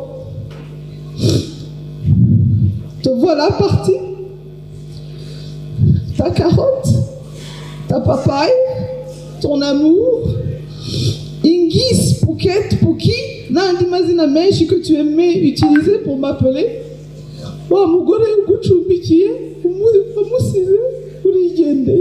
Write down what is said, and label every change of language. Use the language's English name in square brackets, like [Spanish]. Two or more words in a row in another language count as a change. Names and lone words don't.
[French] Te voilà parti. Ta carotte, ta papaye, ton amour, Ingis, Pouquet, Pouki, [Kinyarwanda] n'andi mazina menshi [French] que tu aimais utiliser pour m'appeler. [Kinyarwanda] Wa mugore ugucumbikiye umusize urigende.